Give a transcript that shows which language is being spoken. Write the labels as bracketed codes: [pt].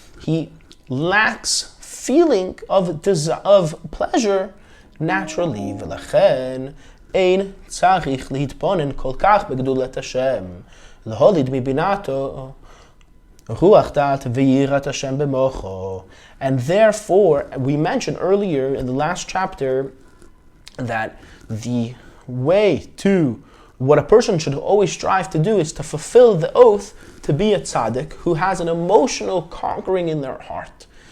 [en] He lacks feeling of pleasure naturally. [he] Ein tzarich להתבונן כל כך בגדולת השם, להוליד מבינתו רוח דעת ויראת השם במוחו. [en] And therefore, we mentioned earlier in the last chapter that the way to what a person should always strive to do is to fulfill the oath to be a tzaddik who has an emotional conquering in their heart.